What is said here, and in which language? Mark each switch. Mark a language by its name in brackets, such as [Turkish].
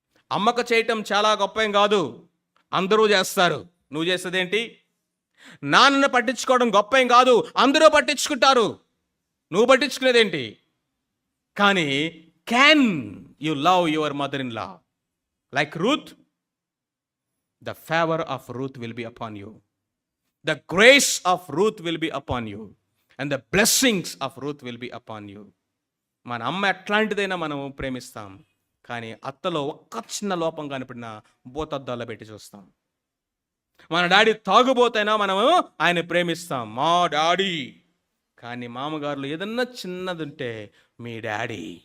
[Telugu] అమ్మకు చేయటం చాలా గొప్పేం కాదు, అందరూ చేస్తారు. నువ్వు చేసేదేంటి? నాన్నను పట్టించుకోవడం గొప్పేం కాదు, అందరూ పట్టించుకుంటారు. నువ్వు పట్టించుకునేదేంటి? [English] కానీ can you love your mother in law like Ruth? The favour of Ruth will be upon you. The grace of Ruth will be upon you and the blessings of Ruth will be upon you. [Telugu] మన అమ్మ ఎట్లాంటిదైనా మనం ప్రేమిస్తాం, కానీ అత్తలో ఒక్క చిన్న లోపం కనిపడినా బోతద్దాల్లో పెట్టి చూస్తాం. మన డాడీ తాగుబోతైనా మనము ఆయన ప్రేమిస్తాం, మా డాడీ. కానీ మామగారులు ఏదన్నా చిన్నది ఉంటే మీ డాడీ.